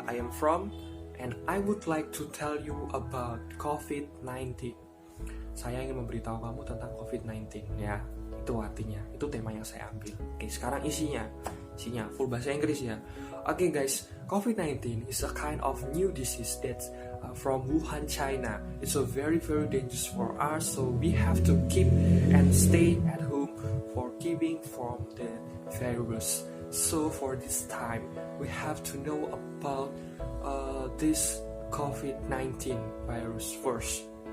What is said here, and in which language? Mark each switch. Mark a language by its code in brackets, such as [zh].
[en] I am from, and I would like to tell you about COVID-19. [id] Saya ingin memberitahu kamu tentang COVID-19 ya. Itu artinya, itu tema yang saya ambil. Oke, sekarang isinya full bahasa Inggris ya. [en] Oke guys, COVID-19 is a kind of new disease that's from Wuhan, China. It's a very very dangerous for us, so we have to keep and stay at home for keeping from the virus. So for this time, we have to know about this COVID-19 virus first.